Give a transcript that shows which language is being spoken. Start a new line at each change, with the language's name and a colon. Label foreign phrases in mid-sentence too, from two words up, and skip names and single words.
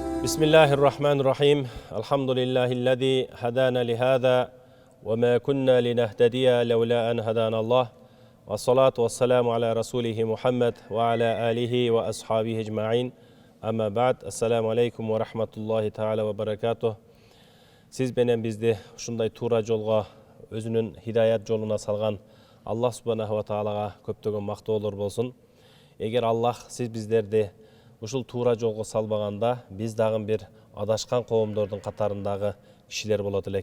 Arabic: بسم الله الرحمن الرحيم الحمد لله الذي هدانا لهذا وما كنا لنهتدي لولا أن هدانا الله والصلاة والسلام على رسوله محمد وعلى آله وأصحابه أجمعين أما بعد السلام عليكم ورحمة الله تعالى وبركاته.
Kyrgyz: Сиз бенен бизди ушундай туура жолго өзүнүн хидаят жолуна салган Аллах субханаху ва таалага көптөгөн мактоолор болсун. Эгер Аллах сиз биздерди ушул туура жолго салбаганда, биз дагы бир адашкан коомдордун катарындагы кишилер болот элек.